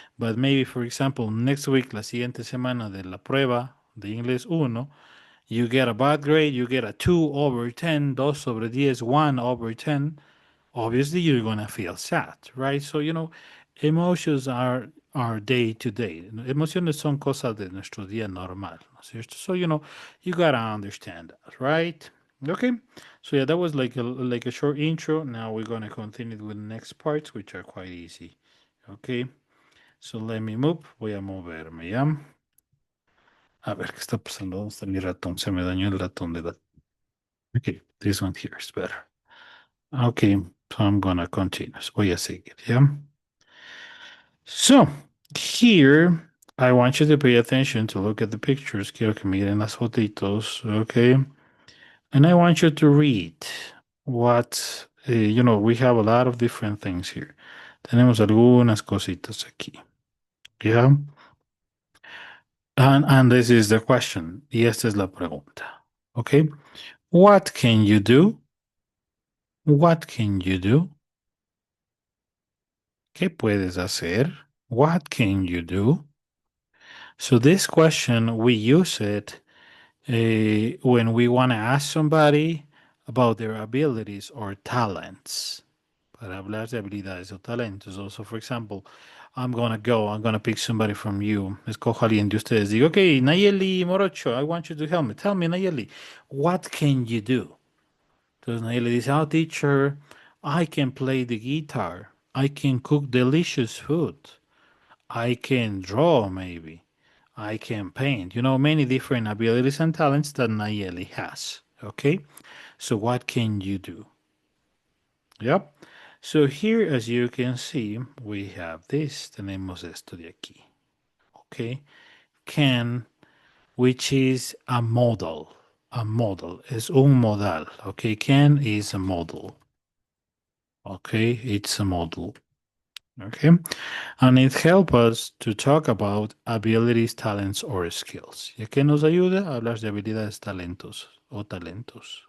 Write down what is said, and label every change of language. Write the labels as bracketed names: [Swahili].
[English] But maybe, for example, next week, [Spanish] la siguiente semana de la prueba de inglés 1, [English] you get a bad grade, you get a 2/10, 2/10, 1/10, obviously you're gonna feel sad, right? So, emotions are day to day. [Spanish] Emociones son cosas de nuestro día normal, ¿no es cierto? [English] So, you gotta understand that, right? Okay. So yeah, that was like a short intro. Now we're gonna continue with the next parts, which are quite easy. [Spanish] Okay. [English] So let me move. [Spanish] Voy a moverme, ¿ya? A ver, ¿qué está pasando? ¿Dónde está mi ratón? Se me dañó el ratón de la... [English] Okay, this one here is better. Okay, so I'm gonna continue. [Spanish] Voy a seguir, [English] yeah? So, here, I want you to pay attention to look at the pictures. [Spanish] Quiero que miren las fotitos, okay? [English] And I want you to read what, we have a lot of different things here. [Spanish] Tenemos algunas cositas aquí, yeah? [English] And this is the question. [Spanish] Y esta es la pregunta, [English] okay? What can you do? What can you do [Spanish] ¿Qué puedes hacer? [English] What can you do? So this question, we use it when we want to ask somebody about their abilities or talents. [Spanish] Para hablar de habilidades o talentos. [English] Also, for example, I'm gonna pick somebody from you. [Spanish] Escojo a alguien de ustedes. [English] Digo, okay, Nayeli Morocho, I want you to help me. Tell me, Nayeli, what can you do? [Spanish] Entonces Nayeli dice, [English] oh, teacher, I can play the guitar. I can cook delicious food. I can draw, maybe. I can paint. You know, many different abilities and talents that Nayeli has. Okay? So what can you do? Yep. So here, as you can see, we have this. [Spanish] Tenemos esto de aquí. [English] Okay? Can, which is a modal. A modal. [Spanish] Es un modal. [English] Okay? Can is a modal. Okay? It's a modal. Okay? And it helps us to talk about abilities, talents, or skills. [Spanish] ¿Y a qué nos ayuda? A hablar de habilidades, talentos o talentos.